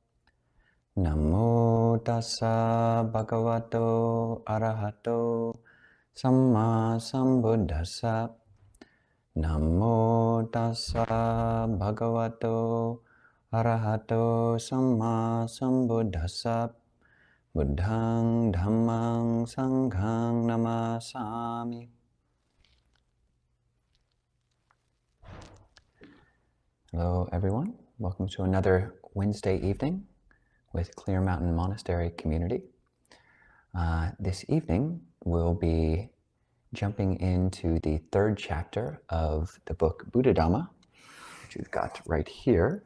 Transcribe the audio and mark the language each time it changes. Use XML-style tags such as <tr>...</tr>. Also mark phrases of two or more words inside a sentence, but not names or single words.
<pi>Namo tassa bhagavato arahato samma sambuddhassa. Namo tassa bhagavato arahato samma sambuddhassa. Buddhang dhammang sanghang namasami.</pi> <en>Hello everyone, welcome to another Wednesday evening with Clear Mountain Monastery community. This evening we'll be jumping into the third chapter of the book Buddhadhamma, which we've got right here.</en>